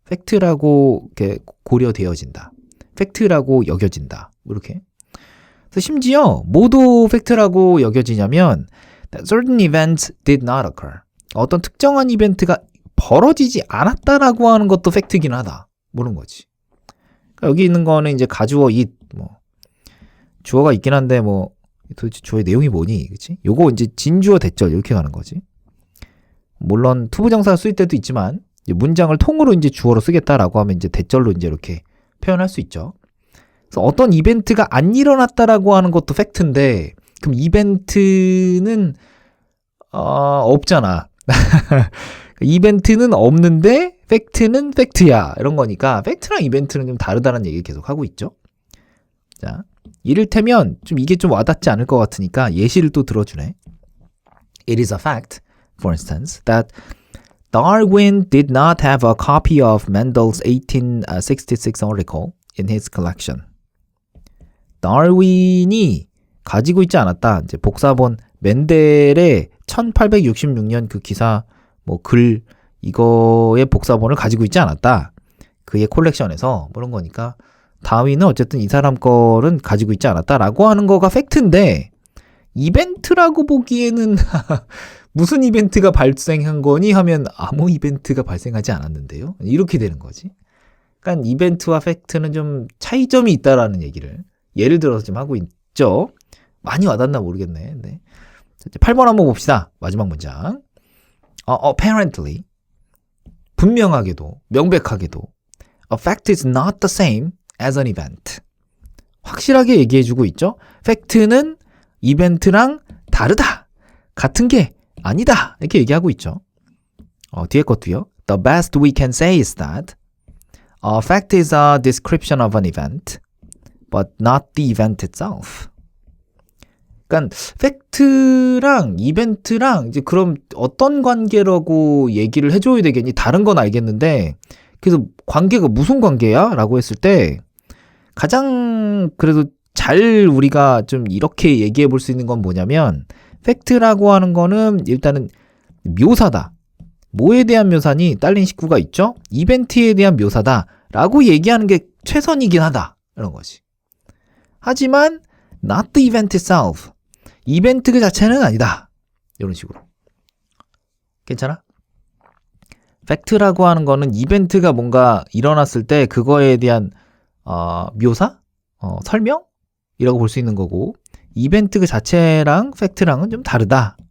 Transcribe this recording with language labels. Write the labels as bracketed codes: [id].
[ko] 팩트라고 이렇게 고려되어진다. 팩트라고 여겨진다. 이렇게. 그래서 심지어 모두 팩트라고 여겨지냐면 [en] that certain events did not occur. [ko] 어떤 특정한 이벤트가 벌어지지 않았다라고 하는 것도 팩트긴 하다. 모르는 거지. 그러니까 여기 있는 거는 이제 가주어 it 뭐 주어가 있긴 한데 뭐 도대체 주어의 내용이 뭐니? 그치? 요거 이제 진주어 대절 이렇게 가는 거지. 물론 투부정사가 쓰일 때도 있지만 이제 문장을 통으로 이제 주어로 쓰겠다라고 하면 이제 대절로 이제 이렇게 표현할 수 있죠. 그래서 어떤 이벤트가 안 일어났다라고 하는 것도 팩트인데 그럼 이벤트는 없잖아. 이벤트는 없는데 팩트는 팩트야. 이런 거니까 팩트랑 이벤트는 좀 다르다는 얘기를 계속 하고 있죠. 자, 이를테면 좀 이게 좀 와닿지 않을 것 같으니까 예시를 또 들어주네. [en] It is a fact, for instance, that Darwin did not have a copy of Mendel's 1866 article in his collection. [ko] 다윈이 가지고 있지 않았다. 이제 복사본 멘델의 1866년 그 기사 뭐 글 이거의 복사본을 가지고 있지 않았다. 그의 콜렉션에서 그런 거니까 다윈은 어쨌든 이 사람 거는 가지고 있지 않았다라고 하는 거가 팩트인데 이벤트라고 보기에는 무슨 이벤트가 발생한 거니 하면 아무 이벤트가 발생하지 않았는데요. 이렇게 되는 거지. 그러니까 이벤트와 팩트는 좀 차이점이 있다라는 얘기를 예를 들어서 좀 하고 있죠. 많이 와닿나 모르겠네. 네. 8번 한번 봅시다. 마지막 문장. [en] apparently [ko] 분명하게도 명백하게도 [en] a fact is not the same as an event. [ko] 확실하게 얘기해주고 있죠. 팩트는 이벤트랑 다르다. 같은 게 아니다. 이렇게 얘기하고 있죠. 뒤에 것도요. [en] The best we can say is that a fact is a description of an event, but not the event itself. [ko] 그러니까 팩트랑 이벤트랑 이제 그럼 어떤 관계라고 얘기를 해줘야 되겠니? 다른 건 알겠는데 그래서 관계가 무슨 관계야? 라고 했을 때 가장 그래도 잘 우리가 좀 이렇게 얘기해 볼 수 있는 건 뭐냐면 팩트라고 하는 거는 일단은 묘사다. 뭐에 대한 묘사니? 딸린 식구가 있죠? 이벤트에 대한 묘사다 라고 얘기하는 게 최선이긴 하다. 이런 거지. 하지만 [en] not the event itself. [ko] 이벤트 그 자체는 아니다. 이런 식으로. 괜찮아? 팩트라고 하는 거는 이벤트가 뭔가 일어났을 때 그거에 대한 묘사? 설명이라고 볼 수 있는 거고 이벤트 그 자체랑 팩트랑은 좀 다르다.